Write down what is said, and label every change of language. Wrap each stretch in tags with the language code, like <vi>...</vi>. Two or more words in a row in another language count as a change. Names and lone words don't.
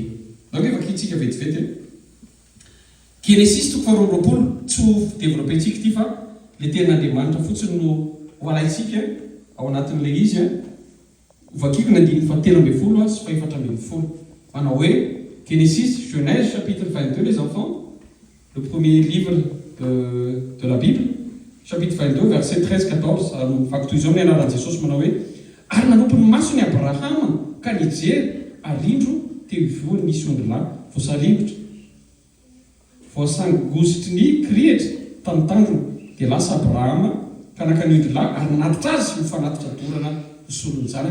<mg>Donc efa kitsika vetivety Genesis 22 tsy ho développéntsika ity fa le ten'Andriamanitra fotsiny no ho alaitsika ao anatin'ilay izy vakiko ny andininy fahatelo ambin'ny folo sy faefatra ambin'ny folo. Manao hoe Genesis,</mg> <fr>Genèse, chapitre 22, les enfants, le premier livre de la Bible, chapitre 22, verset 13-14,</fr> <mg>faktoizao ny anaran'i Jesosy manao hoe ary nanompo ny masony Abrahama ka nijery arindro teo ivoany nisy ondrilahy voasaringotra voasangozitry ny krihitra tamin'ny tandrony dia lasa Abrahama ka naka ny ondrilahy ary nanatitra azy ho fanatitra dorana ho solony zanany.</mg>